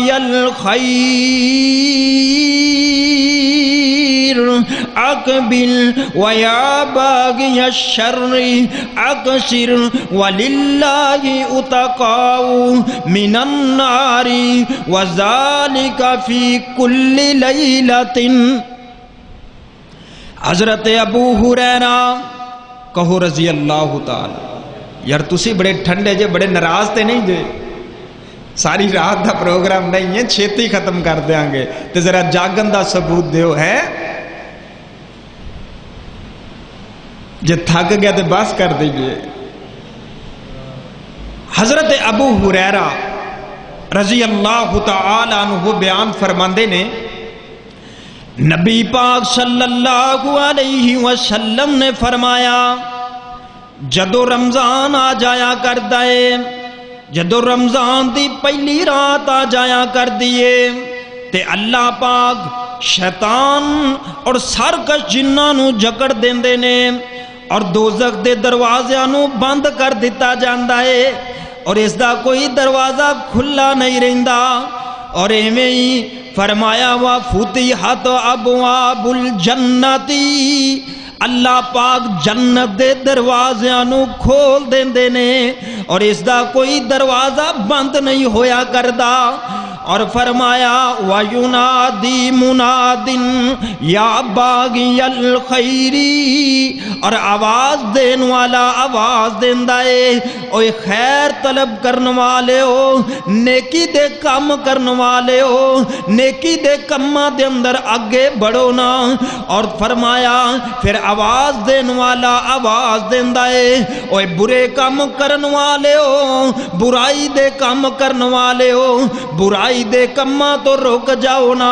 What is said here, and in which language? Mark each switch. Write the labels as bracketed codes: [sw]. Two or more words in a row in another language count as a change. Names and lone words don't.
[ar] الخير اقبل ويا باغي الشر اقصر ولله اتقاء من النار وذلك في كل ليلة۔ [pa] حضرت ابو ہریرہ کہو [ar] رضی اللہ تعالی، [pa] یار تسی بڑے ٹھنڈے جے، بڑے ناراض تے نہیں جے؟ ساری رات دا پروگرام نہیں ہے، چھیتی ختم کر دیاں گے، تے ذرا جاگن دا ثبوت دیو ہے، جے تھک گیا تے بس کر دیجئے۔ حضرت ابو ہریرہ [ar] رضی اللہ تعالی عنہ [pa] بیان فرماندے نے، نبی پاک [ar] صلی اللہ علیہ [pa] وسلم نے فرمایا، جدو رمضان آ جایا کردا ہے، جدو رمضان دی پہلی رات آ جایا کر دیے تے اللہ پاک شیطان اور سرکش جنہاں نو جکڑ دیندے نے اور دوزخ دے دروازیاں نو بند کر دیتا جاندا ہے، اور اس دا کوئی دروازہ کھلا نہیں رہندا۔ اور ایویں ہی فرمایا [ar] وَفُتِحَتْ أَبْوَابُ الْجَنَّةِ، [pa] اللہ پاک جنت دے دروازیاں نو کھول دیندے نے اور اس دا کوئی دروازہ بند نہیں ہویا کردا۔ اور فرمایا [ar] وَيُنَادِي مُنَادٍ يَا بَاغِيَ الْخَيْرِ، [pa] اور آواز دین والا آواز دیندا ہے، اوے خیر طلب کرن والے ہو، نیکی دے کام کرن والے ہو، نیکی دے کاماں دے اندر آگے بڑھو نا۔ اور فرمایا پھر آواز دین والا آواز دیندا ہے، اوے برے کام کرن والے ہو، برائی دے کام کرن والے ہو، برائی دے کماں تو رک جاؤ نا۔